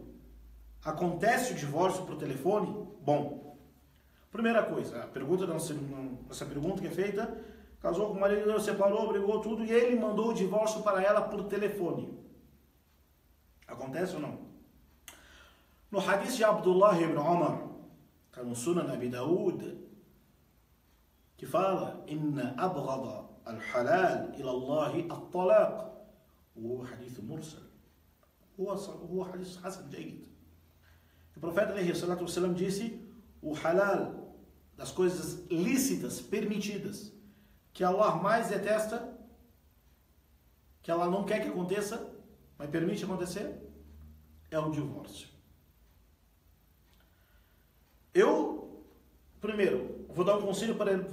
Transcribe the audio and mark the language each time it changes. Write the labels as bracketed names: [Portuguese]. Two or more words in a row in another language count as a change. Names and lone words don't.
[Portuguese] Acontece o divórcio por telefone? Bom, primeira coisa, a pergunta essa pergunta que é feita, casou com o marido, separou, brigou tudo, e ele mandou o divórcio para ela por telefone. Acontece ou não? No hadith de Abdullah ibn Umar, que no Sunan Abi Daud, que fala: [Arabic] إن أبغض الحلال إلى الله الطلاق. [Portuguese] O [Arabic] حديث مرسل. [Portuguese] O [Arabic] حديث حسن جيد. [Portuguese] O profeta [Arabic] عليه الصلاة والسلام [Portuguese] disse: o halal, das coisas lícitas, permitidas, que Allah mais detesta, que Allah não quer que aconteça, mas permite acontecer, é o divórcio. Eu, primeiro, vou dar um conselho para ele.